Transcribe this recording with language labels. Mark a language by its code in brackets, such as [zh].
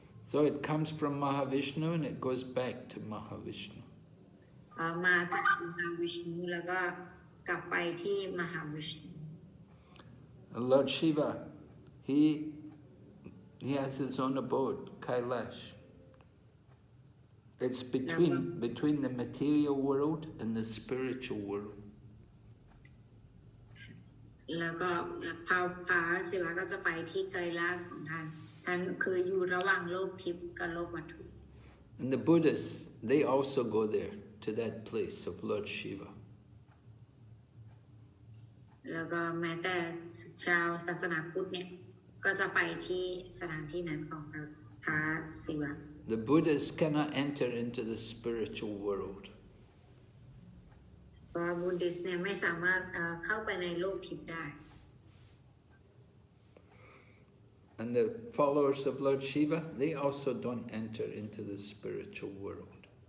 [en] So it comes from Mahavishnu and it goes back to Mahavishnu. [th] มาจากมหาวิชณุแล้วก็กลับไปที่มหาวิชณุ [en] And Lord Shiva, he has his own abode, Kailash. It's between the material world and the spiritual world. [th] แล้วก็พระศิวะก็จะไปที่ไกลาสของท่านคืออยู่ระหว่างโลกทิพย์กับโลกวัตถุ [en] And the Buddhists, they also go there, to that place of Lord Shiva. [th] แล้วก็แม้แต่ชาวศาสนาพุทธเนี่ยก็จะไปที่สถานที่นั้นของพระศิวะ [en] The Buddhists cannot enter into the spiritual world. [th] เพราะบุดดิสต์เนี่ยไม่สามารถเข้าไปในโลกทิพย์ได้ [en] And the followers of Lord Shiva, they also don't enter into the spiritual world.